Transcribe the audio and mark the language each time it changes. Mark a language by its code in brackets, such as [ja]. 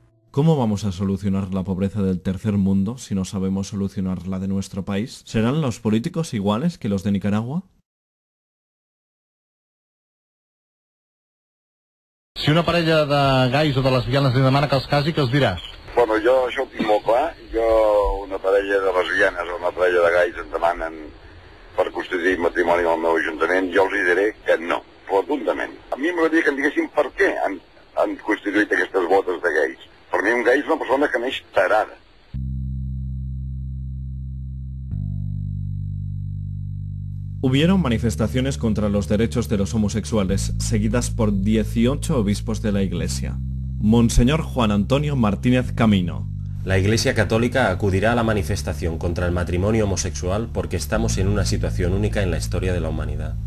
[es] ¿Cómo vamos a solucionar la pobreza del tercer mundo si no sabemos solucionar la de nuestro país? ¿Serán los políticos iguales que los de Nicaragua? [ca] Si una parella de gais o de lesbianes li demana que els casi, què els diràs? Bueno, jo això ho tinc molt clar. Una parella de lesbianes o una parella de gais em demanen per constituir matrimoni al meu ajuntament, jo els diré que no, rotundament. A mi m'agradaria que em diguessin per què han constituït aquestes botes de gais. Per mi un gai és una persona que neix tarada. [es] Hubieron manifestaciones contra los derechos de los homosexuales, seguidas por 18 obispos de la Iglesia. Monseñor Juan Antonio Martínez Camino. La Iglesia Católica acudirá a la manifestación contra el matrimonio homosexual porque estamos en una situación única en la historia de la humanidad.